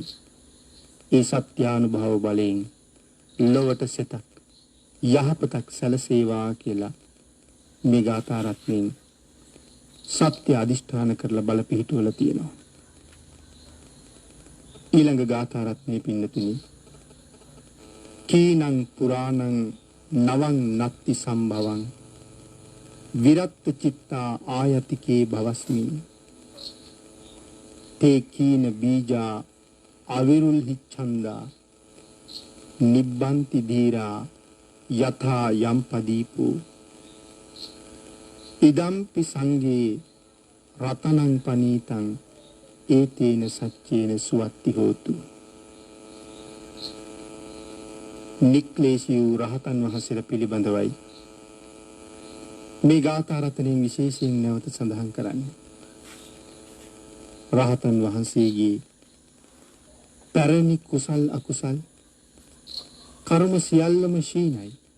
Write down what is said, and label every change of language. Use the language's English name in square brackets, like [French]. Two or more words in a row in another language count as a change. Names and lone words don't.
[Sinhala] ඒ සත්‍යානුභව බලයෙන් ලොවට සිතක් යහපතක් සැලසේවා කියලා මේ ගාථා රත්නයෙන් සත්‍ය අදිෂ්ඨාන කරලා බල පිහිටුවලා තියෙනවා. ඊළඟ ගාථා රත්නේ පින්නතුනි [Pali] කීනං පුරාණං නවං නත්ති සම්භවං විරත් චිත්තා ආයතිකේ භවස්මි තේ කීන බීජා අවිරුල් හිච්ඡන්දා නිබ්බන්ති ධීරා යථා යම්පදීපෝ ඉදම්පි සංගේ රතනං පනීතං ඒතේන සච්චේන සුවත්ති හෝතු. [Sinhala] නික්ලේශී වූ රහතන් වහන්සේලා පිළිබඳවයි මේ ගාථා රත්නයෙන් විශේෂයෙන් නැවත සඳහන් කරන්නේ. රහතන් වහන්සේගේ පැරණි කුසල් අකුසල් කර්ම සියල්ලම ශීනයි.